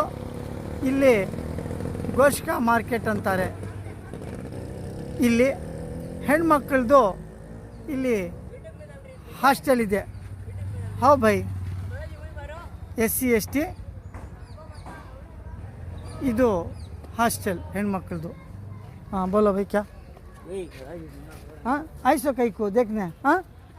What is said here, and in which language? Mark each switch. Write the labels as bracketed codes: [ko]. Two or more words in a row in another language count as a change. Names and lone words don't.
[kn] ಇಲ್ಲಿ ಗೋಷ್ಕ ಮಾರ್ಕೆಟ್ ಅಂತಾರೆ. ಇಲ್ಲಿ ಹೆಣ್ಮಕ್ಳದ್ದು ಇಲ್ಲಿ ಹಾಸ್ಟೆಲ್ ಇದೆ. ಹೌ ಭೈ, SC ST ಇದು ಹಾಸ್ಟೆಲ್ ಹೆಣ್ಮಕ್ಳದ್ದು. [hi] हाँ बोलो भाई क्या? हाँ ऐसो कहीं को देखने. हाँ